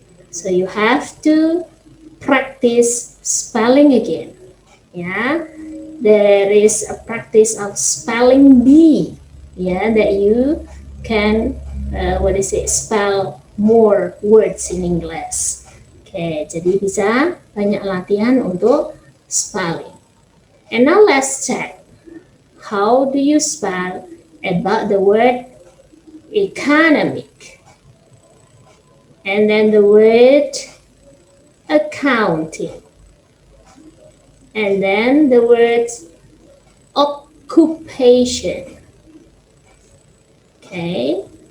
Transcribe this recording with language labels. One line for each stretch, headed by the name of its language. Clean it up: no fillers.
English: So you have to practice spelling again. Yeah, there is a practice of spelling bee. Yeah, that you can spell more words in English.
Indonesian: Oke, jadi bisa banyak latihan untuk spelling.
English: And now let's check. How do you spell about the word economic? And then the word accounting. And then the word occupation. Okay.